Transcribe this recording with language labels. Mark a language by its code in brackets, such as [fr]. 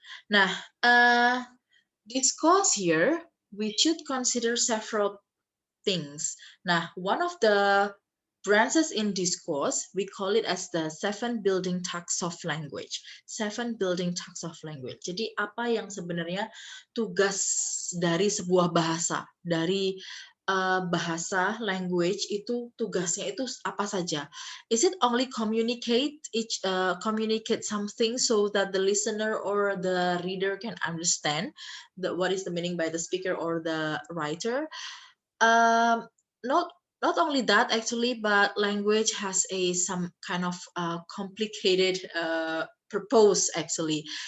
[en] Nah, discourse here, we should consider several things. Nah, one of the branches in discourse, we call it as the 7 building blocks of language. 7 building blocks of language. [id] Jadi apa yang sebenarnya tugas dari sebuah bahasa, dari bahasa, language itu tugasnya itu apa saja? [en] Is it only communicate something so that the listener or the reader can understand what is the meaning by the speaker or the writer? Not Not only that, actually, but language has some kind of complicated purpose, actually.